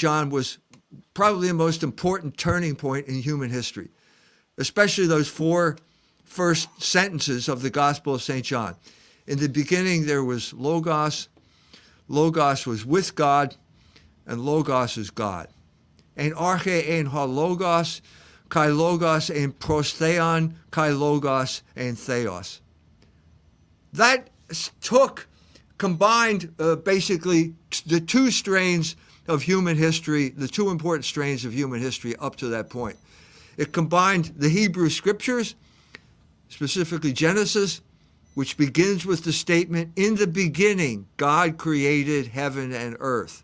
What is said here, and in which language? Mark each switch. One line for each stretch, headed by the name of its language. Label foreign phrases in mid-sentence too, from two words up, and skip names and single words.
English: John was probably the most important turning point in human history, especially those 4 first sentences of the Gospel of St. John. In the beginning there was logos. Logos was with God, and logos is God.
Greek: Ἐν ἀρχῇ ἦν ὁ λόγος, καὶ λόγος ἦν πρὸς τὸν θεόν, καὶ λόγος ἦν θεός.
English: That combined basically the 2 strains of human history, the 2 important strains of human history up to that point. It combined the Hebrew scriptures, specifically Genesis, which begins with the statement, in the beginning, God created heaven and earth.